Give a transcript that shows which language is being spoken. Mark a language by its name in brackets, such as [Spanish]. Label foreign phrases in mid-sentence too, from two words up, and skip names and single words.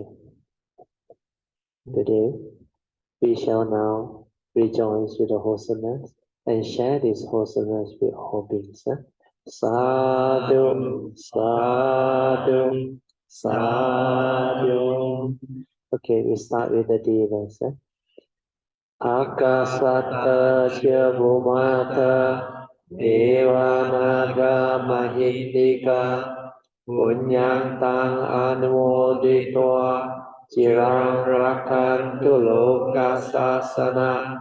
[English] Today, we shall now rejoice with the wholesomeness and share this wholesomeness with all beings. [Pali] Sadhu, sadhu, sadhu. [English] Okay, we start with the devas. [Pali] Akasata Chabhumata Devanaga Mahindika Punyantang Anumoditva Cirang Rakantu Lokasasana